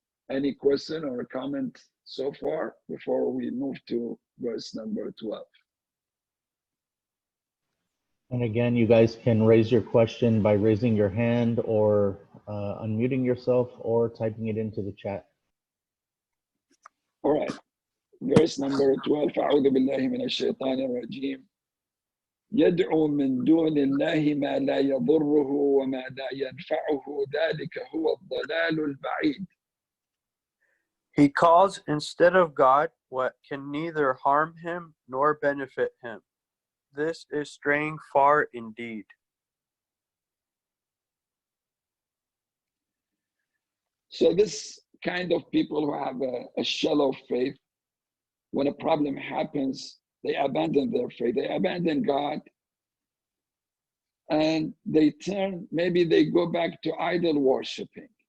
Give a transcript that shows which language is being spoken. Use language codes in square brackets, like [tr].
[en] Any question or comment so far before we move to verse number 12? And again, you guys can raise your question by raising your hand or unmuting yourself or typing it into the chat. All right. Verse number 12. [ar] أعوذ بالله من الشيطان الرجيم. يدعو من دون الله ما لا يضره وما لا ينفعه ذلك هو الضلال البعيد. [en] He calls instead of God what can neither harm him nor benefit him. This is straying far indeed. So this kind of people who have a shallow faith, when a problem happens, they abandon their faith, they abandon God, and they turn, maybe they go back to idol worshiping.